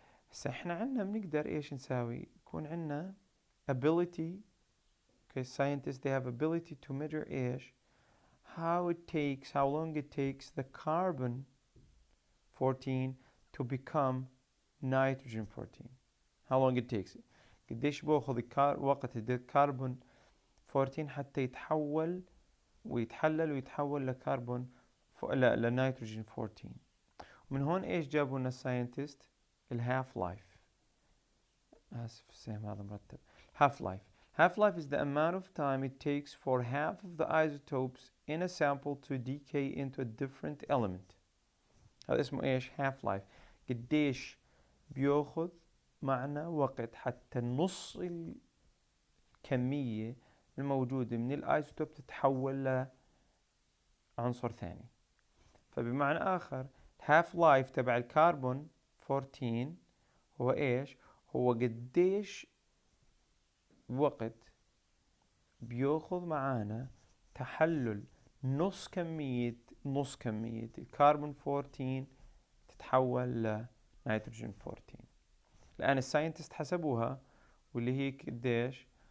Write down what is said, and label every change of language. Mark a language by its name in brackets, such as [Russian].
[Arabic] هسا احنا عندنا بنقدر ايش نساوي؟ يكون عندنا ability. [English] Okay, scientists they have ability to measure ايش؟ how long it takes the carbon 14 to become nitrogen 14. how long it takes. [Arabic] قديش بأخذ وقت الكربون 14 حتى يتحول ويتحلل ويتحول لكربون لنيتروجين 14. ومن هون ايش جابوا لنا الساينتست؟ الهاف لايف. اسف السهم هذا مرتب. [English] half life is the amount of time it takes for half of the isotopes in a sample to decay into a different element. [Arabic] هذا اسمه ايش؟ half life. قديش بياخذ معنا وقت حتى نص الكمية الموجودة من الايزوتوب تتحول لعنصر ثاني. فبمعنى آخر half life تبع الكربون 14 هو إيش؟ هو قديش وقت بيأخذ معانا تحلل نص كمية الكربون 14 تتحول لنيتروجين 14. الآن الساينتست حسبوها، واللي هي قديش؟